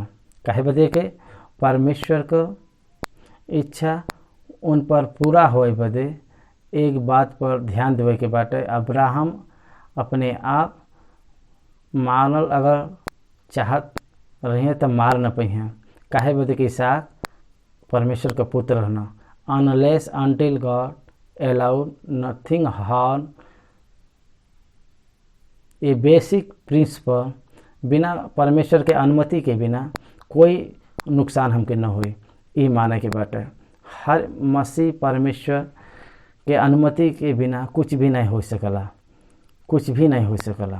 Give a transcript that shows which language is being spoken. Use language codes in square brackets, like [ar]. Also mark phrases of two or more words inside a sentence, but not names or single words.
[bho] काहे बदे के परमेश्वर को इच्छा उन पर पूरा होए बदे एक बात पर ध्यान देवे के बाटे। अब्राहम अपने आप मारल अगर चाहत रही तो मार न पाई हैं। काहे बदे कि इसहाक परमेश्वर का पुत्र रहना। [en] unless until God allowed nothing harm, [bho] ये [en] basic principle [bho] बिना परमेश्वर के अनुमति के बिना कोई नुकसान हमके न हुई, ये माने के बात है। हर मसीह परमेश्वर के अनुमति के बिना कुछ भी नहीं हो सकला, कुछ भी नहीं हो सकला।